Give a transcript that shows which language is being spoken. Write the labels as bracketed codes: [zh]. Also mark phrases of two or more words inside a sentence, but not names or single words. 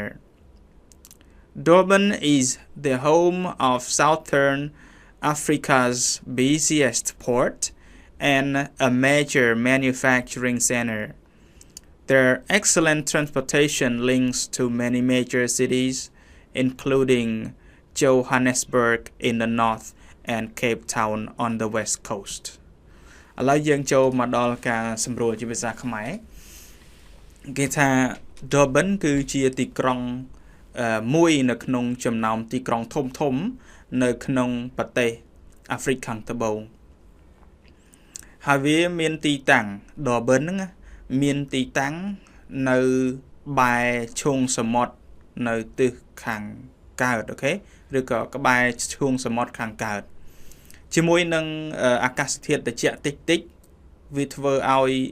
[en] Durban is the home of Southern Africa's busiest port and a major manufacturing center. There are excellent transportation links to many major cities, including Johannesburg in the north and Cape Town on the west coast. [km] ឥឡូវយើងចូលមកដល់ការសម្រួលជាភាសាខ្មែរគេថា Durban គឺជាទីក្រុងមួយ នៅក្នុងចំណោមទីក្រុងធំៗនៅក្នុងប្រទេសអាហ្វ្រិកខាងត្បូងហើយវាមានទីតាំង Durban ហ្នឹងមានទីតាំងនៅបែរឈូងសមុទ្រនៅទិសខាងកើតអូខេឬក៏ក្បែរឈូងសមុទ្រខាងកើតជាមួយនឹងអាកាសធាតុត្រជាក់តិចវាធ្វើឲ្យ